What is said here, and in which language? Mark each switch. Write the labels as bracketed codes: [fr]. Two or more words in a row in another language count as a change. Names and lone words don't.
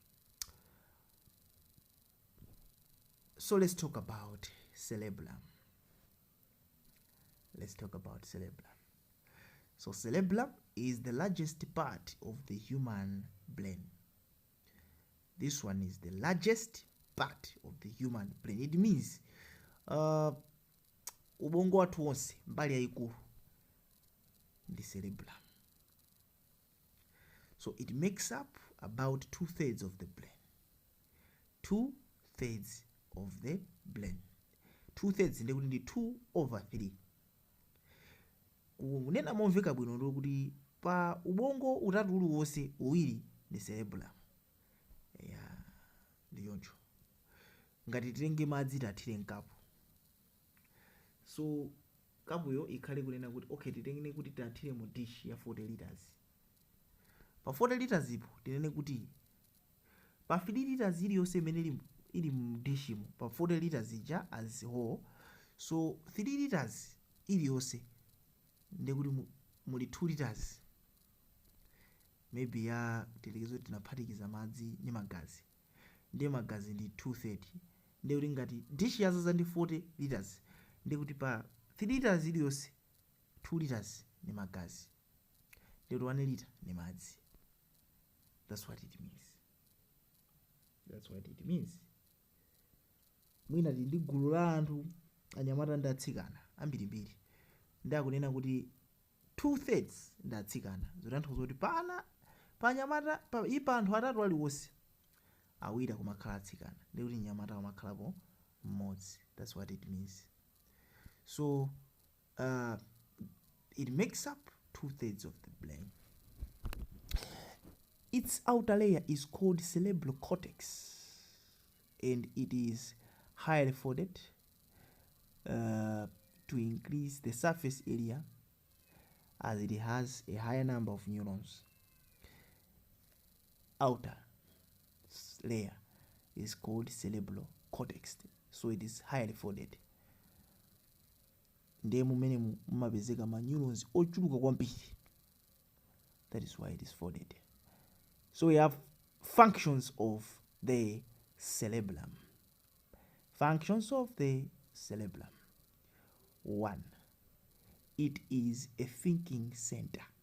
[en] So let's talk about cerebellum. So cerebellum is the largest part of the human brain. This one is the largest part of the human brain. It means [ny] ubongo wathu wonse mbali yayikulu ndi cerebellum. [en] So it makes up about 2/3 of the brain. 2/3 of the brain. [ny] 2/3 ndikuti ndi 2/3. Kunena momveka bwino ndikuti pa ubongo utatu uliwonse uwiri ndi cerebellum. Yeah, ndiyoncho. Ngati titenge madzi tathire mkapu. So kapuyo ikhale kunena kuti okay titengene kuti tathire mu dish ya 40 liters. Pa 40 liters ipo tinene kuti pa 3 liters iliyonse imene ili mu dishimo pa 40 liters ija [en] as whole. [ny] So 3 liters iliyonse ndikuti muli 2 liters maybe ya telekezo tinaphatikiza madzi ndi magazi. Ndiye magazi ndi 230. Ndikuti ngati dish yazaza ndi 40 liters ndikuti pa 3 liters iliyonse 2 liters ni magazi. Ndikuti 1 liter ni madzi. [en] That's what it means. [ny] Mwina ndi gulu la anthu anyamata ndi atsikana ambirimbiri ndakunena kuti 2/3 ndi atsikana. Zotanthauza kuti pa anyamata pa anthu atatu aliwonse awiri kumakhala atsikana ndikuti nyamata kumakhalapo mmodzi. [en] That's what it means. So it makes up 2/3 of the brain. Its outer layer is called cerebral cortex and it is highly folded. to increase the surface area as it has a higher number of neurons. Outer layer is called cerebral cortex, so it is highly folded. [ny] Ndiye mumene mumapezeka ma neurons ochuluka kwambiri. [en] That is why it is folded. So we have functions of the cerebellum. Functions of the cerebellum. 1. It is a thinking center.